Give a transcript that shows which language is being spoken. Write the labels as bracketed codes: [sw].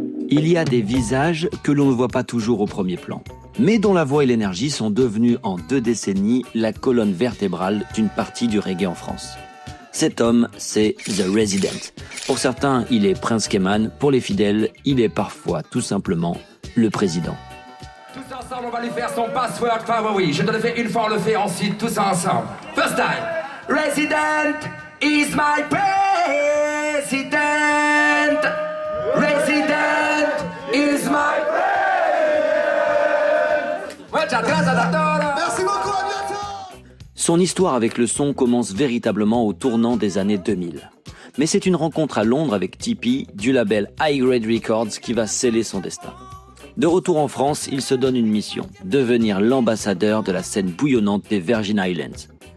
[fr] Il y a des visages que l'on ne voit pas toujours au premier plan, mais dont la voix et l'énergie sont devenus en 2 décennies la colonne vertébrale d'une partie du reggae en France. Cet homme, c'est The Resident. Pour certains, il est Prince Keman, pour les fidèles, il est parfois tout simplement le président. Tous ensemble, on va lui faire son password favori. Je te le fais une fois, on le fait ensuite, tous ensemble. [en] First time. Resident is my president. Resident is my president. [fr] Merci beaucoup, à bientôt. Son histoire avec le son commence véritablement au tournant des années 2000. Mais c'est une rencontre à Londres avec Tipeee, du label High Grade Records, qui va sceller son destin. De retour en France, il se donne une mission, devenir l'ambassadeur de la scène bouillonnante des Virgin Islands.